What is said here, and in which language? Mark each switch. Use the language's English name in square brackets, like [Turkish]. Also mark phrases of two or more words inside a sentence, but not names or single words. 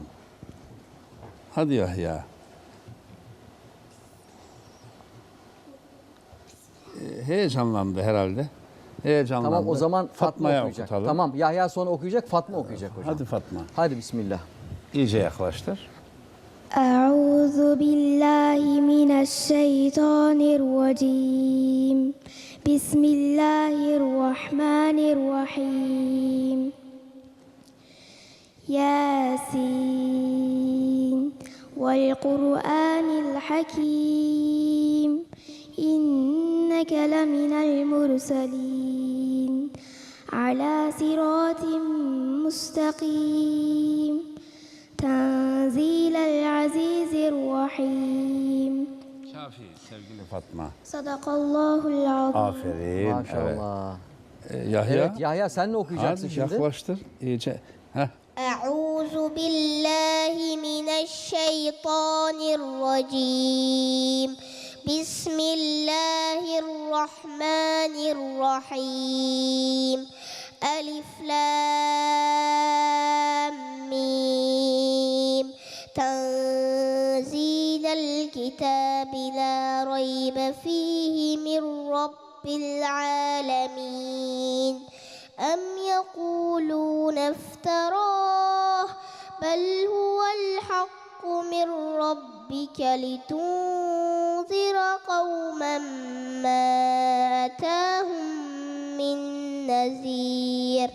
[Turkish] Hadi Yahya. Heyecanlandı herhalde. Heyecanlandı. Tamam o zaman Fatma Fatma'ya okuyacak. okutalım. Tamam Yahya sonra okuyacak, Fatma okuyacak hocam. Hadi Fatma. Hadi bismillah. İyice yaklaştır. [Arabic] أعوذ بالله من الشيطان الرجيم بسم الله الرحمن الرحيم ياسين والقرآن الحكيم إنك لمن المرسلين على صراط مستقيم تنزيل العزيز الرحيم [Turkish] Kafi sevgili Fatma. [Arabic] صدق الله العظيم [Turkish] Aferin. Maşallah. Evet. Yahya. Evet Yahya sen ne okuyacaksın Hadi şimdi? yaklaştır. İyice. Heh. [Arabic] أعوذ بالله من الشيطان الرجيم بسم الله الرحمن الرحيم ألف لام ميم تنزيل الكتاب لا ريب فيه من رب العالمين أم يقولون افتراه بل هو الحق من ربك لتنذر قوما ما أتاهم من نذير